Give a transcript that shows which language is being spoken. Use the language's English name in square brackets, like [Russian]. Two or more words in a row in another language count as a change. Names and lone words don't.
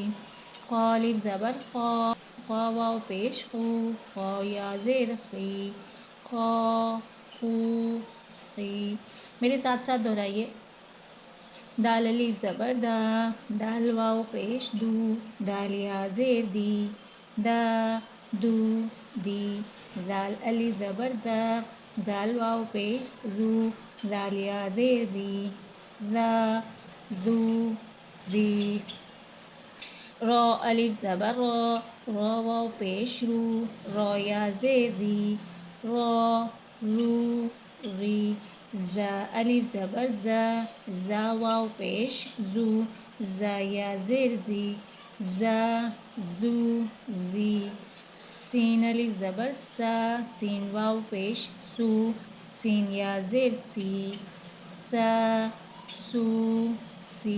[Urdu] خا الف زبر خا، خا واو پیش خو، خا یا زیر خی، خا خو خی۔ میرے ساتھ ساتھ دہرائیے۔ دال الف زبر دا، دال واو پیش دو، دال یا زیر دی، دا دو دی۔ زال الف زبر دا، زال واو پیش زو، زال یا زیر دی، زا زو دی۔ را الف زبر را، را واو پیش رو، را یا زیر دی، را رو ری۔ زا الف زبر زا، زا واو پیش زو، زا یا زیر زی، زا زو زی۔ سین الف زبر سا، سین واو پیش سو، سین یا زیر سی، سا سو سی۔